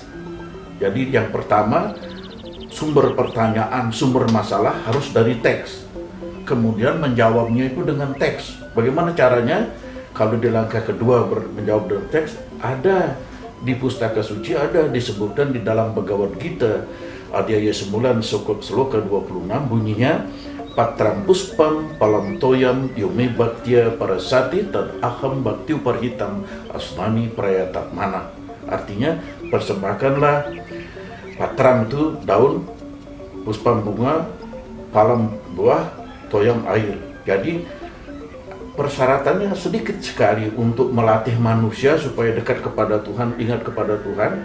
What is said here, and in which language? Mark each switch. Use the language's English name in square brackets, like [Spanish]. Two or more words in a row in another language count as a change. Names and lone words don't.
[Indonesian] Jadi yang pertama, sumber pertanyaan, sumber masalah harus dari teks. Kemudian menjawabnya itu dengan teks. Bagaimana caranya? Kalau di langkah kedua menjawab dengan teks, ada di pustaka suci, ada disebutkan di dalam Bhagavad Gita, Adhyaya 9 Sloka 26, bunyinya [Sanskrit] Patram puspam palam toyam yume bhaktya parasati tad aham bhakti uparhitam asmani prayatat mana. [Indonesian] Artinya, persembahkanlah Patram itu daun, Puspam bunga, Palam buah, Toyam air. Jadi persyaratannya sedikit sekali untuk melatih manusia supaya dekat kepada Tuhan, ingat kepada Tuhan.